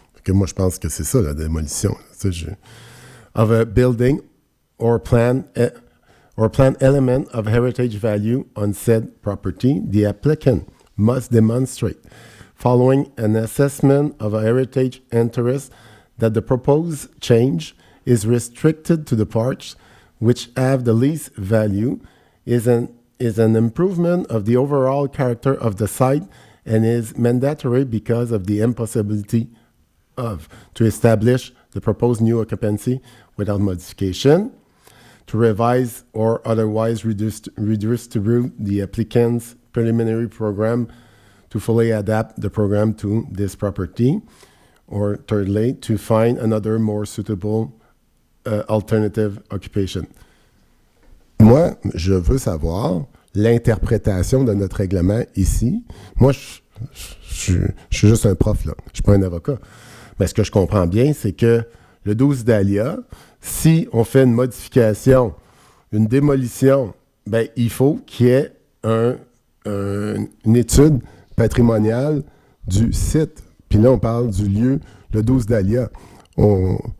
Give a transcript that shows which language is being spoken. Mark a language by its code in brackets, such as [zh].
[fr] Que moi, je pense que c'est ça, la démolition. [en] Of a building or plan element of heritage value on said property, the applicant must demonstrate, following an assessment of a heritage interest, that the proposed change is restricted to the parts which have the least value, is an improvement of the overall character of the site, and is mandatory because of the impossibility to establish the proposed new occupancy without modification, to revise or otherwise redistribute the applicant's preliminary program to fully adapt the program to this property, or thirdly, to find another more suitable alternative occupation. [fr] Moi, je veux savoir l'interprétation de notre règlement ici. Moi, je suis juste un prof, là. Je suis pas un avocat. Mais ce que je comprends bien, c'est que le 12 Dahlia, si on fait une modification, une démolition, ben il faut qu'il y ait une étude patrimoniale du site. Puis là, on parle du lieu, le 12 Dahlia. On